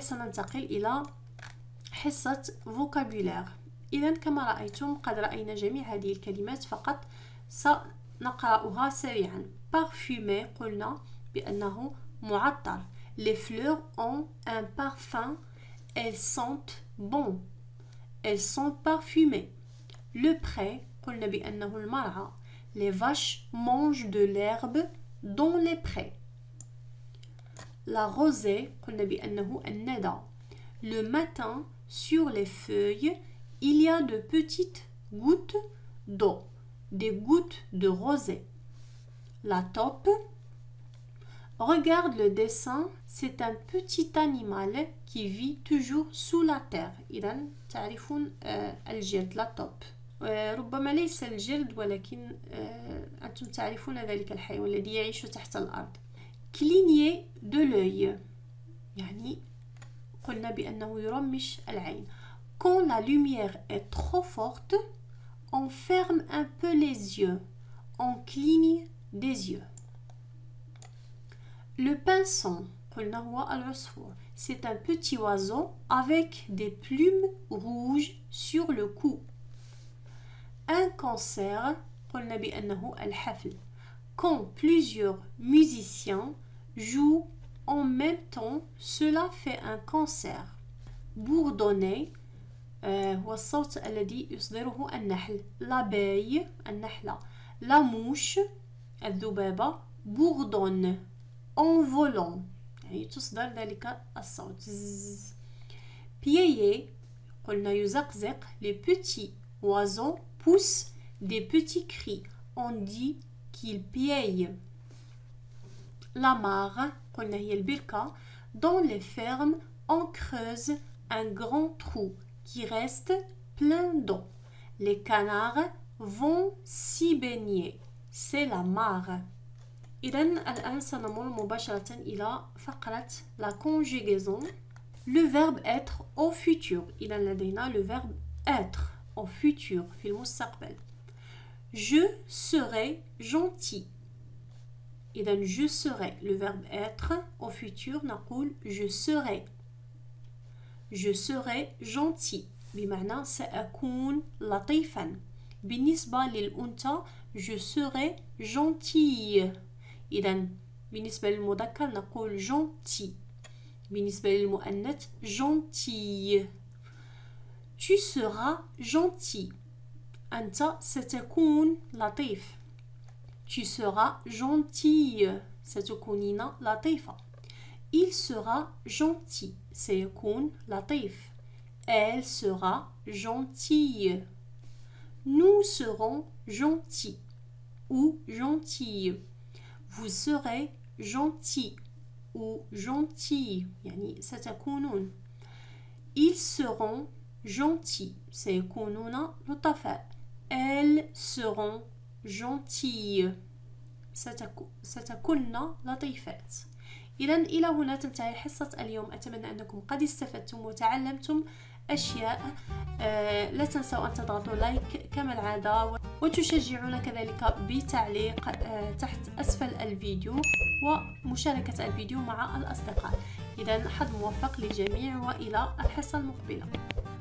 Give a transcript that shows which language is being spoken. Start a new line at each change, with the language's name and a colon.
Arabic: سننتقل إلى حصة vocabulaire. إذا كما رأيتم قد رأينا جميع هذه الكلمات فقط سنقرأها سريعا. parfumer قلنا بأنه معطر.
French: les fleurs ont un parfum, elles sentent bon, elles sont parfumées.
Arabic: le pré قلنا بأنه المرعى.
French: les vaches mangent de l'herbe dans les prés.
Arabic: la rosée قلنا بأنه الندى.
French: le matin sur les feuilles il y a de petites gouttes d'eau, des gouttes de rosée. la taupe, regarde le dessin, c'est un petit animal qui vit toujours sous la terre.
Arabic: إذا تعرفون الجرد la taupe. ربما ليس الجرد ولكن أنتم تعرفون ذلك الحيوان الذي يعيش تحت الأرض.
French: cligner de l'œil
Arabic: يعني قلنا بأنه يرمش العين.
French: quand la lumière est trop forte, on ferme un peu les yeux, on cligne des yeux.
Arabic: le pinson قلنا هو العصفور.
French: c'est un petit oiseau avec des plumes rouges sur le cou.
Arabic: un concert قلنا بأنه الحفل.
French: quand plusieurs musiciens jouent en même temps, cela fait un concert.
Arabic: bourdonner هو الصوت الذي يصدره النحل.
French: l'abeille
Arabic: النحلة.
French: la mouche
Arabic: الذبابة
French: bourdonne en volant
Arabic: يعني تصدر ذلك الصوت. piailler قلنا يزقزق.
French: les petits oiseaux poussent des petits cris. on dit qu'ils piaillent.
Arabic: la mare قلنا هي البركة.
French: dans les fermes on creuse un grand trou qui reste plein d'eau. les canards vont s'y baigner. c'est la mare.
Arabic: إذن الآن سنمر مباشرة إلى فقرة la conjugaison.
French: le verbe être au futur.
Arabic: إذن لدينا
French: le verbe être au futur
Arabic: في المستقبل.
French: je serai gentil. إذن je serai le verbe être au futur نقول je serai. je serai gentil
Arabic: بمعنى سأكون لطيفا. بالنسبة للأنثى
French: je serai gentille.
Arabic: إذا بالنسبة للمذكر نقول gentil. بالنسبة للمؤنث gentille.
French: Tu seras gentil.
Arabic: أنت ستكون لطيف.
French: Tu seras gentille.
Arabic: ستكونين لطيفة.
French: Il sera gentil.
Arabic: سيكون لطيف.
French: Elle sera gentille. Nous serons gentils ou gentilles. Vous serez gentil ou gentille.
Arabic: يعني ستكونون.
French: Ils seront gentils.
Arabic: سيكونون لطفاء.
French: Elles seront gentilles.
Arabic: ستكون لطيفات. إذن إلى هنا تنتهي حصة اليوم. أتمنى أنكم قد استفدتم وتعلمتم أشياء. لا تنسوا أن تضغطوا لايك كما العادة وتشجعونا كذلك بتعليق تحت أسفل الفيديو ومشاركة الفيديو مع الأصدقاء. إذن حظ موفق للجميع وإلى الحصة المقبلة.